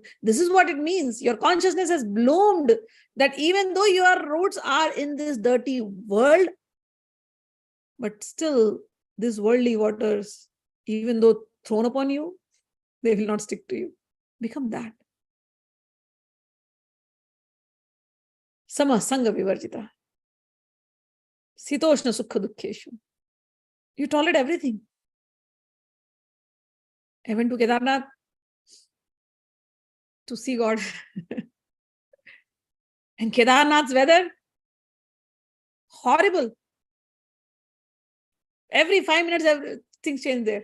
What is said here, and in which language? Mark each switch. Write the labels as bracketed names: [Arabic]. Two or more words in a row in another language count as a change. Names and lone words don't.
[English] This is what it means. Your consciousness has bloomed, that even though your roots are in this dirty world, but still these worldly waters, even though thrown upon you, they will not stick to you. Become that. [Sanskrit] Sama sangha vivarjita. Sitoshna sukha dukkheshu. [English] You tolerate everything. I went to Kedarnath to see God. And Kedarnath's weather, horrible. Every 5 minutes, things change there.